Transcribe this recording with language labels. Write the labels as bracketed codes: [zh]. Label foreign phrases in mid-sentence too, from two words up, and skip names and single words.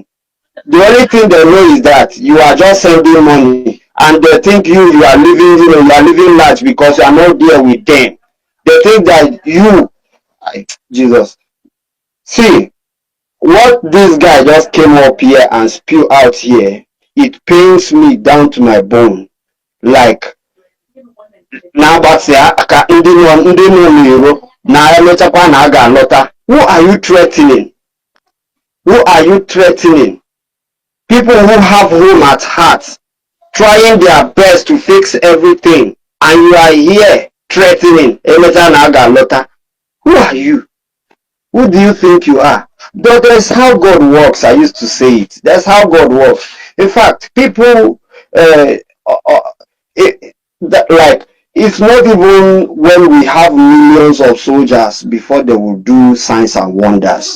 [en] The only thing they know is that you are just sending money, and they think you are living large because you are not there with them. They think that you Jesus. See, what this guy just came up here and spew out here, it pains me down to my bone. Like, now but say [ig] aka ndị nọ n'iro na emechakwa na aga alọta. [en] Who are you threatening? Who are you threatening? People who have home at heart, trying their best to fix everything, and you are here threatening [ig] emecha na aga alọta. [en] Who are you? Who do you think you are? But that's how God works. I used to say it. That's how God works. In fact, people, like, it's not even when we have millions of soldiers before they will do signs and wonders.